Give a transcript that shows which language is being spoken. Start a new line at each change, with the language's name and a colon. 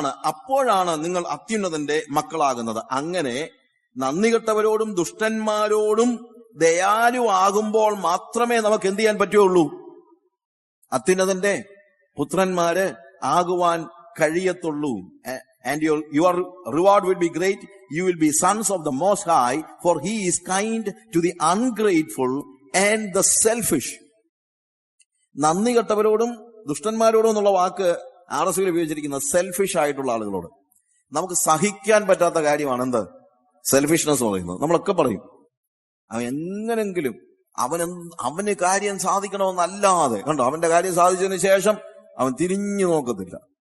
Malayalam: അപ്പോഴാണ് നിങ്ങൾ അത്യുന്നതന്റെ മക്കളാകുന്നത്. അങ്ങനെ നന്ദി കെട്ടവരോടും ദുഷ്ടന്മാരോടും ദയാലുവാകുമ്പോൾ മാത്രമേ നമുക്ക് എന്ത് ചെയ്യാൻ പറ്റുള്ളൂ? അത്യുന്നതന്റെ പുത്രന്മാര് ആകുവാൻ കഴിയത്തുള്ളൂ.
English: And your reward will be great. You will be sons of the Most High, for He is kind to the ungrateful and the selfish.
Malayalam: നന്ദി കെട്ടവരോടും ദുഷ്ടന്മാരോടും എന്നുള്ള വാക്ക് RSV ഉപയോഗിച്ചിരിക്കുന്നത് സെൽഫിഷ് ആയിട്ടുള്ള ആളുകളോട്. നമുക്ക് സഹിക്കാൻ പറ്റാത്ത കാര്യമാണ് എന്ത്? സെൽഫിഷ്നെസ് പറയുന്നത്. നമ്മളൊക്കെ പറയും അവൻ എങ്ങനെങ്കിലും അവന് കാര്യം സാധിക്കണമെന്നല്ലാതെ, കണ്ടോ, അവന്റെ കാര്യം സാധിച്ചതിന് ശേഷം അവൻ തിരിഞ്ഞു നോക്കത്തില്ല.